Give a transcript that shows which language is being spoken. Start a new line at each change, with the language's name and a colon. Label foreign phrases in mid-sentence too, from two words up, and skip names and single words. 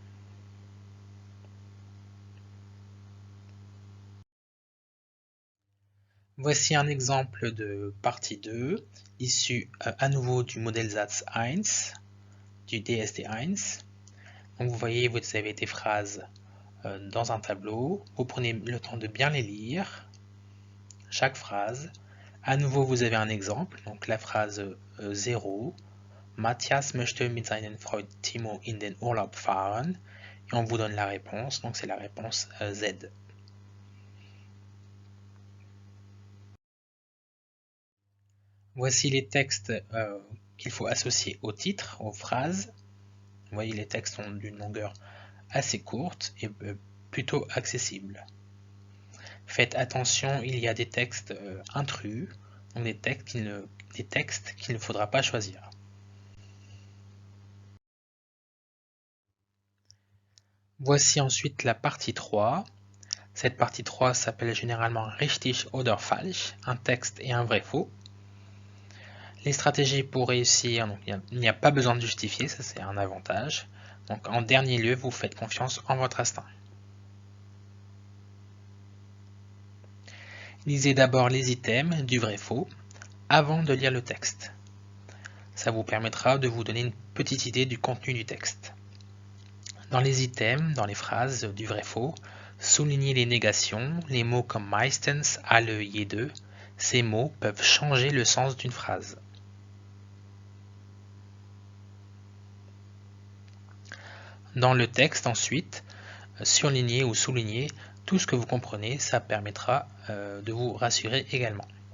French: Voici un exemple de partie 2, issu à nouveau du Modellsatz 1, du DSD1. Donc vous voyez, vous avez des phrases dans un tableau. Vous prenez le temps de bien les lire, chaque phrase. À nouveau, vous avez un exemple, donc la phrase 0.
German: Matthias möchte mit seinem Freund Timo in den Urlaub fahren.
French: Et on vous donne la réponse, donc c'est la réponse Z. Voici les textes qu'il faut associer au titre, aux phrases. Vous voyez, les textes sont d'une longueur assez courte et plutôt accessible. Faites attention, il y a des textes intrus, donc des textes qu'il ne faudra pas choisir. Voici ensuite la partie 3. Cette partie 3 s'appelle généralement
German: richtig oder falsch,
French: un texte et un vrai faux. Les stratégies pour réussir, donc il n'y a pas besoin de justifier, ça c'est un avantage. Donc en dernier lieu, vous faites confiance en votre instinct. Lisez d'abord les items du vrai-faux avant de lire le texte. Ça vous permettra de vous donner une petite idée du contenu du texte. Dans les items, dans les phrases du vrai-faux, soulignez les négations, les mots comme
German: meistens, alle, jede.
French: Ces mots peuvent changer le sens d'une phrase. Dans le texte ensuite, surlignez ou soulignez tout ce que vous comprenez, ça permettra de vous rassurer également.